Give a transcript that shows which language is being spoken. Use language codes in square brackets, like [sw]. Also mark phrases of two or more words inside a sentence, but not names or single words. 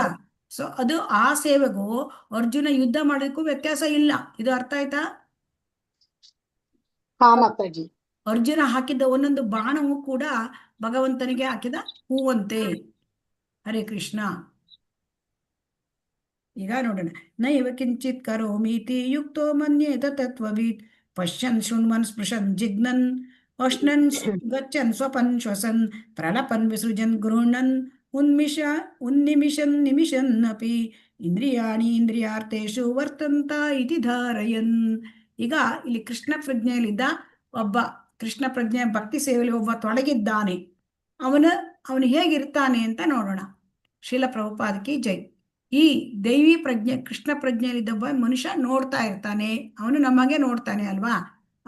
[kn] ಸೊ ಅದು ಆ ಸೇವೆಗೂ ಅರ್ಜುನ ಯುದ್ಧ ಮಾಡೋದಕ್ಕೂ ವ್ಯತ್ಯಾಸ ಇಲ್ಲ. ಇದು ಅರ್ಥ ಆಯ್ತಾ? ಅರ್ಜುನ ಹಾಕಿದ್ದ ಒಂದೊಂದು ಬಾಣವು ಕೂಡ ಭಗವಂತನಿಗೆ ಹಾಕಿದ ಹೂವಂತೆ. ಹರೇ ಕೃಷ್ಣ. ಈಗ ನೋಡೋಣ. [sa] ನೈವ ಕಿಂಚಿತ್ ಕರೋಮೀತಿ ಯುಕ್ತೋ ಮನ್ಯೇತ ತತ್ವವಿತ್ ಪಶ್ಯನ್ ಶೃಣ್ವನ್ ಸ್ಪೃಶನ್ ಜಿಗ್ನನ್ ಅಶ್ನನ್ ಗಚ್ಚನ್ ಸ್ವಪನ್ ಶ್ವಸನ್ ಪ್ರಲಪನ್ ವಿಸೃಜನ್ ಗೃಹಣನ್ ಉನ್ನಿಮಿಷನ್ ನಿಮಿಷನ್ ಅಪಿ ಇಂದ್ರಿಯಾಣಿ ಇಂದ್ರಿಯಾರ್ಥೇಶು ವರ್ತಂತ ಇತಿ ಧಾರಯನ್. [kn] ಈಗ ಇಲ್ಲಿ ಕೃಷ್ಣ ಪ್ರಜ್ಞೆಯಲ್ಲಿದ್ದ ಒಬ್ಬ, ಕೃಷ್ಣ ಪ್ರಜ್ಞೆ ಭಕ್ತಿ ಸೇವೆಯಲ್ಲಿ ಒಬ್ಬ ತೊಡಗಿದ್ದಾನೆ. ಅವನು ಹೇಗಿರ್ತಾನೆ ಅಂತ ನೋಡೋಣ. ಶ್ರೀಲ ಪ್ರಭುಪಾದಕಿ ಜೈ. ಈ ದೈವಿ ಪ್ರಜ್ಞೆ, ಕೃಷ್ಣ ಪ್ರಜ್ಞೆಯಲ್ಲಿದ್ದೊಬ್ಬ ಮನುಷ್ಯ ನೋಡ್ತಾ ಇರ್ತಾನೆ, ಅವನು ನಮಗೆ ನೋಡ್ತಾನೆ ಅಲ್ವಾ.